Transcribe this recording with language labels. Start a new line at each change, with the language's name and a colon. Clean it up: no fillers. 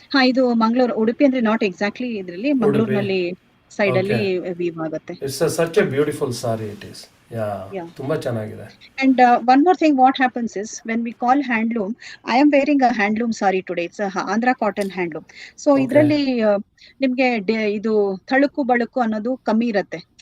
Kannada: ಇದು ಮಂಗಳೂರು, ಉಡುಪಿ ಅಂದ್ರೆ not exactly ಇದ್ರಲ್ಲಿ, ಮಂಗಳೂರಿನಲ್ಲಿ ಸೈಡ್ ಅಲ್ಲಿ ವೀವ್ ಆಗುತ್ತೆ.
English: It's such a beautiful sari it is. Yeah.
Kannada: ತುಂಬಾ ಚೆನ್ನಾಗಿದೆ.
English: And one more thing, what happens is, when we call handloom, I am wearing a handloom sari today. It's a Andhra cotton handloom.
Kannada: So ಇದರಲ್ಲಿ ನಿಮ್ಗೆ ಇದು ತಳುಕು ಬಳುಕು ಅನ್ನೋದು ಕಮ್ಮಿ ಇರುತ್ತೆ.